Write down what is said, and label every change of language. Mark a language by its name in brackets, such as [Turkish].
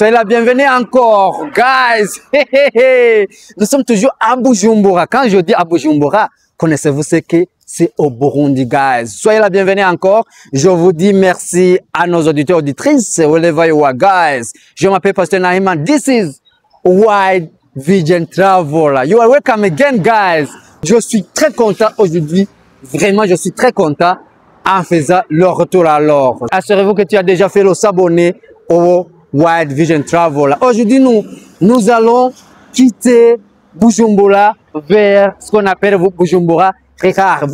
[French] Soyez la bienvenue encore. Guys, nous sommes toujours à Bujumbura. Quand je dis à Bujumbura, connaissez-vous ce que c'est au Burundi, guys? Soyez la bienvenue encore. Je vous dis merci à nos auditeurs, auditrices. [English] Wherever you are, guys. [French] Je m'appelle Pasteur Nahima. [English] This is Wide Vision Traveler. You are welcome again, guys. [French] Je suis très content aujourd'hui. Vraiment, je suis très content en faisant le retour alors. Assurez-vous que tu as déjà fait le s'abonner au Wide Vision Traveler. Aujourd'hui, nous allons quitter Bujumbura vers ce qu'on appelle Bujumbura Ricard.